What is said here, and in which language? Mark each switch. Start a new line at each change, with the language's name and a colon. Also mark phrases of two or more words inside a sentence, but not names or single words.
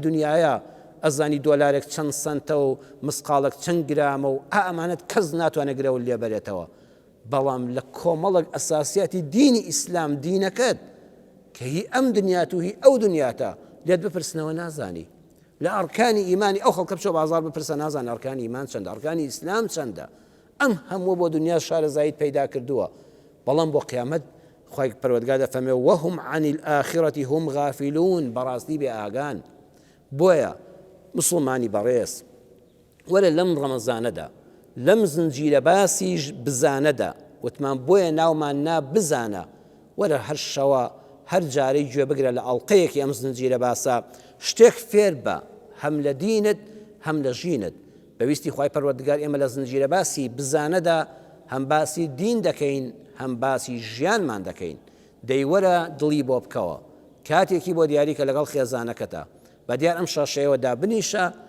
Central Kurdish: دنیاە ئەزانی دۆلارێک چەند سەنتە و مسقالێک چەند گرامە و ئەمانەت کەس ناتوانێت گرەوە لێبەرێتەوە بەڵام لە کۆمەڵک ئەساسیاتی دینی ئیسلام دینەکەت کە هی ئەم دنیات و هی ئەو دنیاتە لێت بپرسنەوە نازانی لە ئەرکانی ئیمانی ئەو خەڵکە بچۆ بازار بپرسە نازان ئەرکانی ئیمان چەندە ئەرکانی ئیسلام چەندە ئەم هەموو بۆ دنیا شارەزاییت پەیدا کردووە بەڵام بۆ قیامەت خوای پەروەردگار دەفەرمێ
Arabic: وهم عن الآخرة هم غافلون
Central Kurdish: بەڕاستی بێ ئاگان بۆیە مسلمانی بەڕێز وەرە لەم ڕەمەزانەدا لەم زنجیرە باسیش بزانەدا وتمان بۆیە ناومان نا بزانە وەرە هەر شەوە هەر جارەی گوێ بگرە لە ئەڵلقەیەکی ئەم زنجیرە باسە شتێک فێر بە هەم لە دینت هەم لە ژینت بەویستی خوای پەروەردگار ئێمە لە زنجیرە باسی بزانەدا هەم باسی دین دەکەین هەم باسی ژیانمان دەکەین دەیوەرە دڵی بۆ بکەوە کاتێکی بۆ دیاریکە لەگەڵ خێزانەکەتە بە دیار ئەم شاشەیەوەدا بنیشە